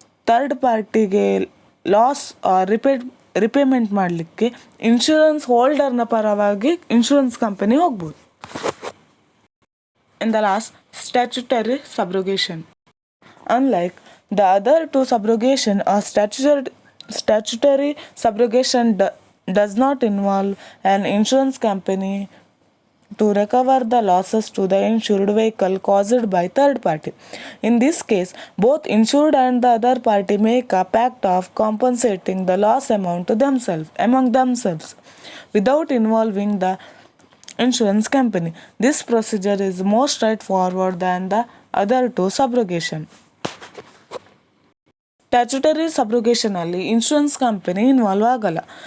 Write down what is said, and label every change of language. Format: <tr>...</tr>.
<kn>Third ಪಾರ್ಟಿಗೆ loss repayment ಮಾಡಲಿಕ್ಕೆ insurance ಹೋಲ್ಡರ್ನ ಪರವಾಗಿ ಇನ್ಶೂರೆನ್ಸ್ ಕಂಪನಿ ಹೋಗ್ಬೋದು.</kn> <en>In the last, statutory subrogation. Unlike the other two subrogation, a statutory subrogation does not involve an insurance company to recover the losses to the insured vehicle caused by third party. In this case, both insured and the other party make a pact of compensating the loss amount to among themselves without involving the insurance company. This procedure is more straightforward than the other two subrogation.</en> <kn>Statutory ಸಬ್ರೋಗೇಷನಲ್ಲಿ insurance company involve ಆಗಲ್ಲ.</kn>